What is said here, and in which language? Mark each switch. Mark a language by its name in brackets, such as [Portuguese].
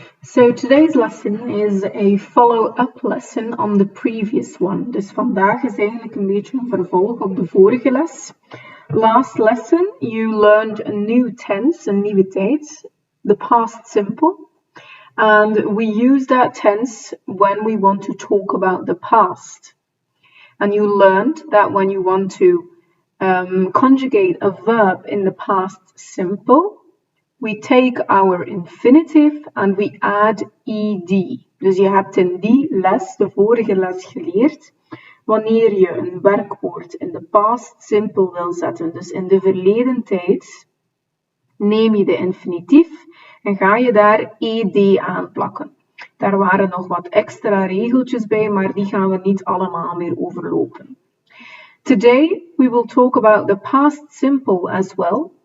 [English] So today's lesson is a follow-up lesson on the previous one. [Dutch] Dus vandaag is eigenlijk een beetje een vervolg op de vorige les. [English] Last lesson, you learned a new tense, [Dutch] een nieuwe tijd, [English] the past simple. And we use that tense when we want to talk about the past. And you learned that when you want to conjugate a verb in the past simple, we take our infinitive and we add ed. [Dutch] Dus je hebt in die les, de vorige les, geleerd, wanneer je een werkwoord in de past simple wil zetten, dus in de verleden tijd, neem je de infinitief en ga je daar ed aanplakken. Daar waren nog wat extra regeltjes bij, maar die gaan we niet allemaal meer overlopen. [English] Today we will talk about the past simple as well.